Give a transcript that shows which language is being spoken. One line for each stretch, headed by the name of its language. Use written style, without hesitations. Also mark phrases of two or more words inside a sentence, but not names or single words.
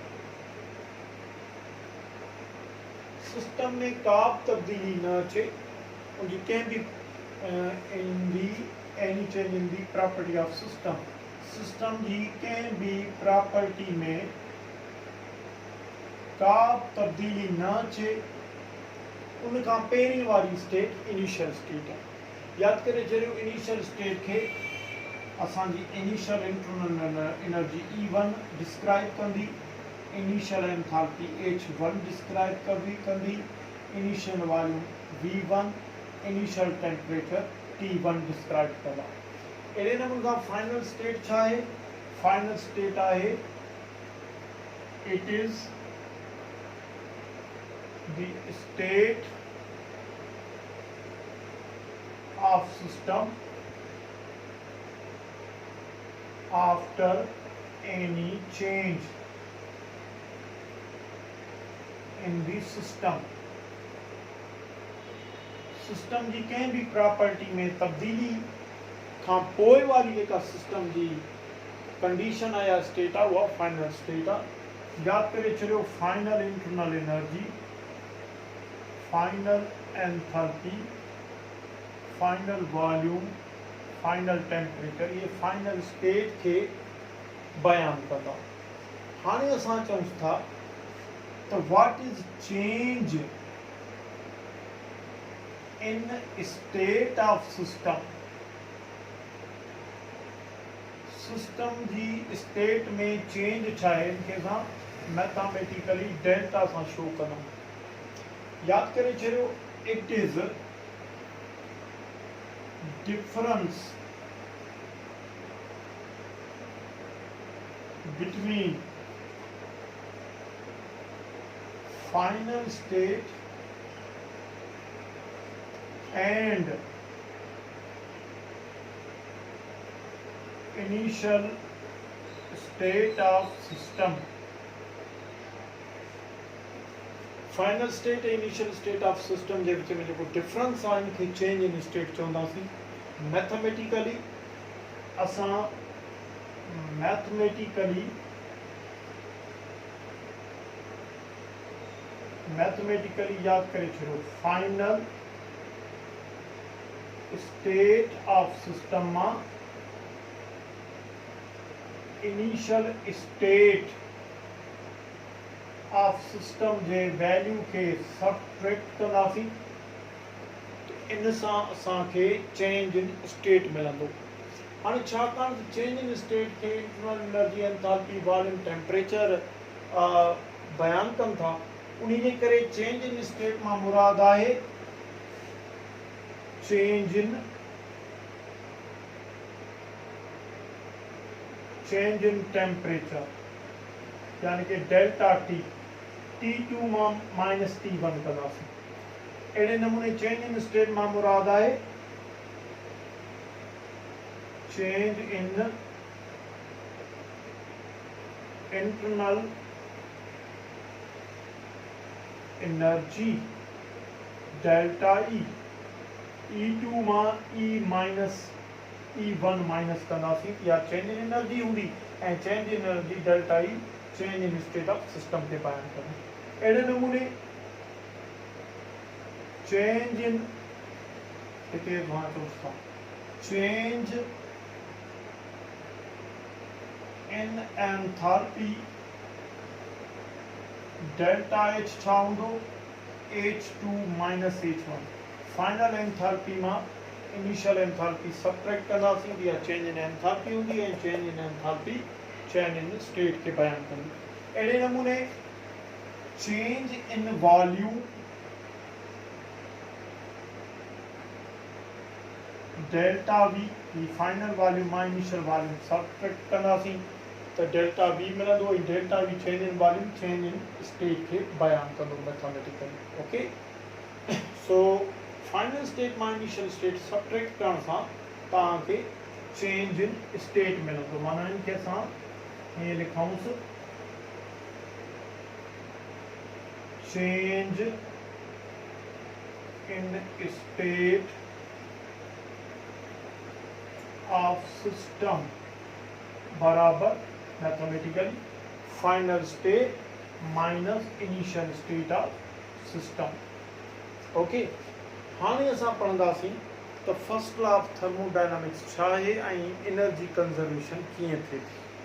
Sindhi: सिस्टम में का तब्दीली न अचे, उनकी कंहिं भी
English: in the any change in the property of system।
Sindhi: सिस्टम जी कंहिं भी प्रॉपर्टी में का तब्दीली न अचे, उनखां पहिरीं वारी स्टेट
English: initial state
Sindhi: आहे। यादि करे छॾियो
English: initial state
Sindhi: खे असांजी
English: initial internal energy E1 describe
Sindhi: कंदी,
English: initial enthalpy H1 describe
Sindhi: कंदी,
English: initial volume V1, initial temperature T1 describe
Sindhi: कंदा। अहिड़े नमूने खां फाइनल स्टेट छा आहे?
English: final state आहे it is the state of system after any change in the system.
Sindhi: सिस्टम जी कंहिं भी प्रॉपर्टी में तब्दीली खां पोइ वारी जेका सिस्टम जी कंडीशन आहे या स्टेट आहे उहा फाइनल स्टेट आहे। यादि करे छॾियो
English: final internal energy, final enthalpy, final volume, final temperature,
Sindhi: ये
English: final state
Sindhi: के बयान कंदा।
English: हाणे असां चऊं था त what is change in state of system.
Sindhi: सिस्टम जी स्टेट में चेंज छा आहे, इनखे असां
English: mathematically delta
Sindhi: सां शो कंदा।
English: यादि करे छॾियो it is difference between final state and initial state of system। final state
Sindhi: ऐं
English: initial state of system
Sindhi: जे विच में जेको डिफरेंस आहे इनखे
English: change in state
Sindhi: चवंदासीं।
English: mathematically mathematically
Sindhi: याद करे छो फाइनल
English: state of system
Sindhi: में
English: initial state of system
Sindhi: जे वैल्यू के सबट्रैक्ट कंदासीं इन सां असांखे
English: change in state
Sindhi: मिलंदो। हाणे छाकाणि त
English: change in state
Sindhi: खे
English: internal energy enthalpy volume temperature
Sindhi: बयान कनि था, उन करे
English: change in state
Sindhi: मां मुराद आहे
English: change in temperature,
Sindhi: यानी कि
English: delta T T2
Sindhi: मां
English: minus T1
Sindhi: कंदासीं। अहिड़े नमूने
English: change in state
Sindhi: मां मुराद आहे
English: change in internal energy delta E2
Sindhi: मां
English: E minus E1 minus
Sindhi: कंदासीं, या
English: change in energy
Sindhi: हूंदी ऐं
English: change in energy delta E change in state of system
Sindhi: के बयान करें। अहिड़े नमूने
English: change in change in enthalpy delta H
Sindhi: छा हूंदो
English: H2 minus H1. final enthalpy
Sindhi: मां
English: initial enthalpy subtract
Sindhi: कंदासीं, या
English: change in enthalpy
Sindhi: हूंदी ऐं
English: change in enthalpy change in state
Sindhi: के बयान कंदी। अहिड़े नमूने
English: change in volume delta V final volume
Sindhi: मां
English: initial volume subtract
Sindhi: कंदासीं तो
English: delta V
Sindhi: मिलंदो।
English: delta V change in volume change in state
Sindhi: के बयान कंदो मैथमेटिकली।
English: OK, so final state
Sindhi: मां
English: initial state subtract
Sindhi: करण सां तव्हांखे
English: change in state
Sindhi: मिलंदो। माना इनके असां ये लिखूंसि
English: change in state of system
Sindhi: बराबर
English: mathematically final state minus initial state of system.
Sindhi: ओके, हाणे असां पढ़ंदासीं तो
English: first law of thermodynamics
Sindhi: छा आहे ऐं
English: energy conservation
Sindhi: कीअं थिए थी।